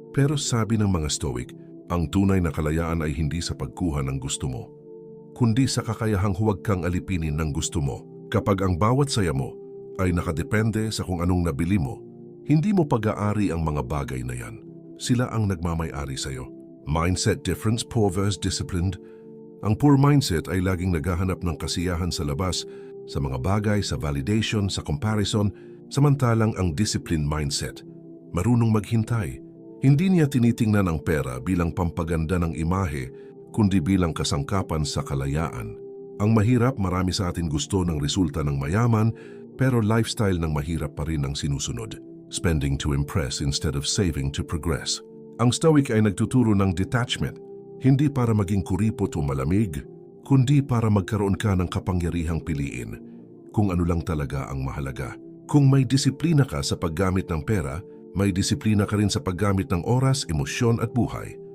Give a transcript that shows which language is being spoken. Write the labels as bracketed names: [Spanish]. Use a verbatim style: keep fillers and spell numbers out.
[Filipino] Pero sabi ng mga Stoic, ang tunay na kalayaan ay hindi sa pagkuha ng gusto mo, kundi sa kakayahang huwag kang alipinin ng gusto mo. Kapag ang bawat saya mo ay nakadepende sa kung anong nabili mo, Hindi mo pag-aari ang mga bagay na yan. Sila ang nagmamay-ari sa'yo. [English] Mindset difference, poor versus disciplined. [Filipino] Ang poor mindset ay laging naghahanap ng kasiyahan sa labas, sa mga bagay, sa validation, sa comparison, samantalang ang disciplined mindset, marunong maghintay. Hindi niya tinitingnan ang pera bilang pampaganda ng imahe, kundi bilang kasangkapan sa kalayaan. Ang mahirap, marami sa atin gusto ng resulta ng mayaman, pero lifestyle ng mahirap pa rin ang sinusunod. [English] Spending to impress instead of saving to progress. [Filipino] Ang Stoic ay nagtuturo ng detachment, hindi para maging kuripot o malamig, kundi para magkaroon ka ng kapangyarihang piliin kung ano lang talaga ang mahalaga. Kung may disiplina ka sa paggamit ng pera, may disiplina ka rin sa paggamit ng oras, emosyon at buhay.